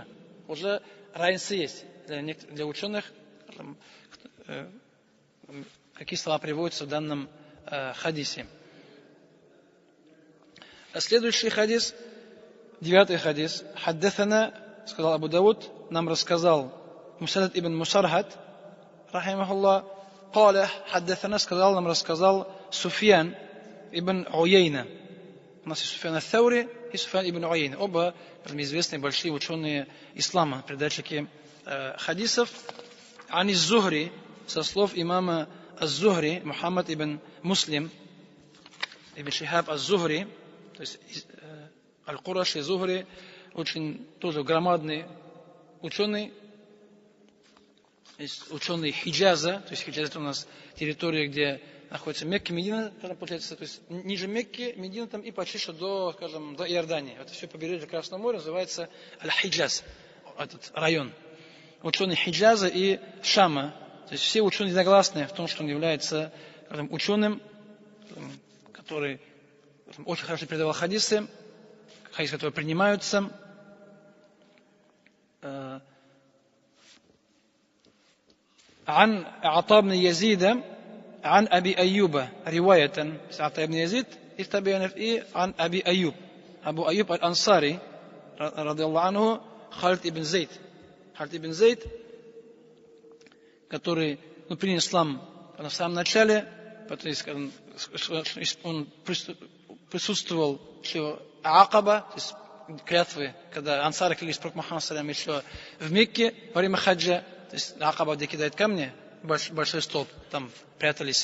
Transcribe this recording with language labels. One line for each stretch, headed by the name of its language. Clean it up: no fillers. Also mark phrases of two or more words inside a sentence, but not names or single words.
Russian: Уже разница есть для ученых, какие слова приводятся в данном хадисе. Следующий хадис, 9-й хадис. Хаддасана, сказал Абу Дауд, нам рассказал Мусадад ибн Мусархад, рахимахуллах,
Arabic: قال حدثنا,
Russian: сказал, нам рассказал Суфьян ибн Уяйна. У нас есть Суфьян ат-Таури и Суфьян ибн Уяйна. Оба известные большие ученые ислама, передатчики хадисов. Ани Зухри, со слов имама Аз-Зухри, Мухаммад ибн Муслим, ибн Шихаб Аз-Зухри, то есть Аль-Кураши Зухри, очень тоже громадный ученый, ученый Хиджаза, то есть Хиджаз это у нас территория, где находится Мекка, Медина, получается, то есть ниже Мекки, Медина там и почти что до, скажем, до Иордании. Это все побережье Красного моря называется Аль-Хиджаз, этот район. Ученый Хиджаза и Шама, то есть все ученые единогласны в том, что он является, скажем, ученым, который очень хорошо передавал хадисы, которые принимаются.
Arabic: عن عطاء بن يزيد عن أبي أيوب رواية عطاء بن يزيد عن أبي أيوب أبو أيوب الأنصاري رضي الله عنه خالد ибн Зейд,
Russian: который принял ислам в самом начале, он присутствовал еще Акаба, то есть клятвы, когда ансары клялись пророк Мухаммад салям еще в Мекке во время хаджа, то есть Акаба, где кидает камни, большой столб, там прятались.